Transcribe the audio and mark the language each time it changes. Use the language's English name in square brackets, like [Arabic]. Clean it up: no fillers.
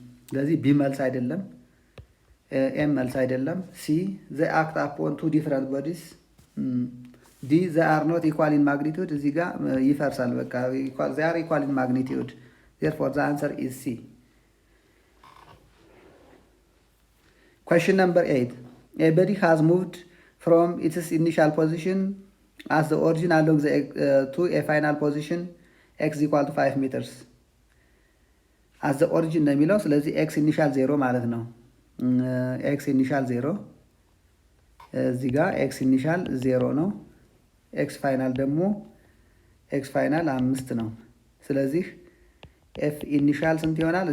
[Amharic] ስለዚህ ቢ መልስ አይደለም፣ [English] ኤም መልስ አይደለም። ሲ ዘ አክት አፖን ቱ ዲፍረንት ቦዲስ። ዲ ዘ አር ኖት ኢኳል ኢን ማግኒቱድ፣ [Amharic] እዚህ ጋር ይፈርሳል። በቃ [English] ዘ አር ኢኳል ኢን ማግኒቱድ ዜርፎር ዘ አንሰር ኢዝ ሲ። Question number 8. A body has moved from its initial position as the origin along the to a final position x equal to 5 meters. as the origin [Amharic] ነው የሚለው ስለዚህ x initial 0 ማለት ነው። x initial 0 እዚህ ጋር x initial 0 ነው። x final ደግሞ x final 5 ነው። ስለዚህ ኤፍ ኢኒሻል ስንት ይሆናል?